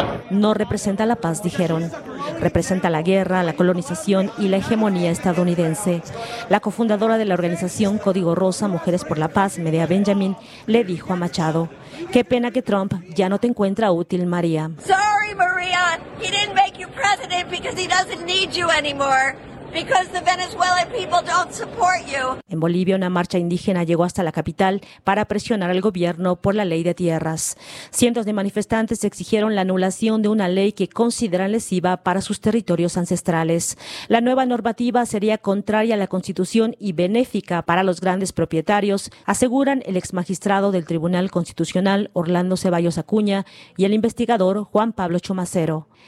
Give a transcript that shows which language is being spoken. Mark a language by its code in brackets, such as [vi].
[es] No representa la paz, dijeron. Representa la guerra, la colonización y la hegemonía estadounidense. La cofundadora de la organización Código Rosa, Mujeres por la Paz, Medea Benjamin, le dijo a Machado: qué pena que Trump ya no te encuentra útil, María. [en] Sorry, María, he didn't make you president because he doesn't need you anymore. Because the Venezuelan people don't support you. [es] En Bolivia, una marcha indígena llegó hasta la capital para presionar al gobierno por la ley de tierras. Cientos de manifestantes exigieron la anulación de una ley que consideran lesiva para sus territorios ancestrales. La nueva normativa sería contraria a la Constitución y benéfica para los grandes propietarios, aseguran el exmagistrado del Tribunal Constitucional Orlando Ceballos Acuña y el investigador Juan Pablo Chumacero.